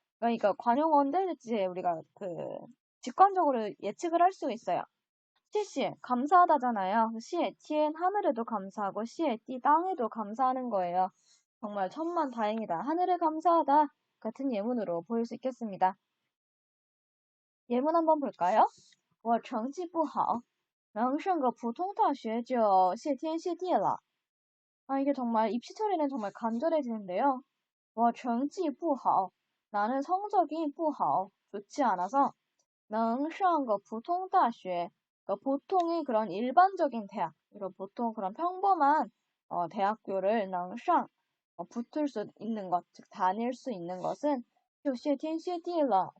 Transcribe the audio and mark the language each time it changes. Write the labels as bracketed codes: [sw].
[ko] 그러니까 관용어인데 이제 우리가 직관적으로 예측을 할 수 있어요. 시시, 감사하다잖아요. 시에티엔 하늘에도 감사하고 시에띠 땅에도 감사하는 거예요. 정말 천만다행이다. 하늘에 감사하다. 같은 예문으로 보일 수 있겠습니다. 예문 한번 볼까요? [zh] 我成绩不好能上个普通大学就谢天谢地了. [ko] 이게 정말 입시 처리는 정말 간절해지는데요. [zh] 我成绩不好 [ko] 나는 성적이 [zh] 不好 [ko] 좋지 않아서 [zh] 能上个普通大学 [ko] 보통의 그런 일반적인 대학, 이런 보통 그런 평범한 대학교를 [zh] 能上 [ko] 붙을 수 있는 것, 즉 다닐 수 있는 것은 [zh] 就谢天谢地了.